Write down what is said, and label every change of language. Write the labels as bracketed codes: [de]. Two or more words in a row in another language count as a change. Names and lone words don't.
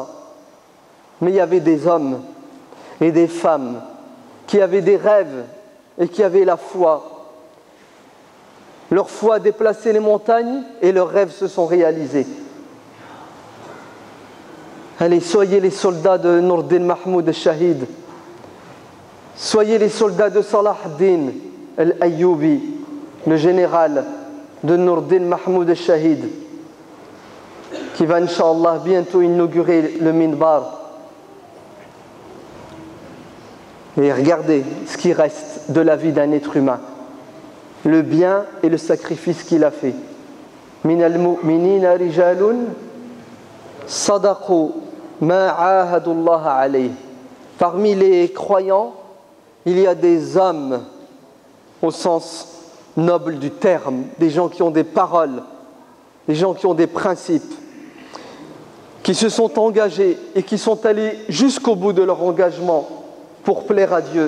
[fr] Mais il y avait des hommes et des femmes qui avaient des rêves et qui avaient la foi. Leur foi a déplacé les montagnes et leurs rêves se sont réalisés. Allez, soyez les soldats de Nourdin Mahmoud al-Shahid. Soyez les soldats de Salah ad-Din al-Ayyubi, le général de Nourdin Mahmoud al-Shahid, qui va, Inch'Allah, bientôt inaugurer le minbar. Et regardez ce qui reste de la vie d'un être humain, le bien et le sacrifice qu'il a fait. [ar] من المؤمنين رجال صدقوا ما عاهدوا الله عليه. [fr] Parmi les croyants, il y a des hommes au sens noble du terme, des gens qui ont des paroles, des gens qui ont des principes, qui se sont engagés et qui sont allés jusqu'au bout de leur engagement pour plaire à Dieu.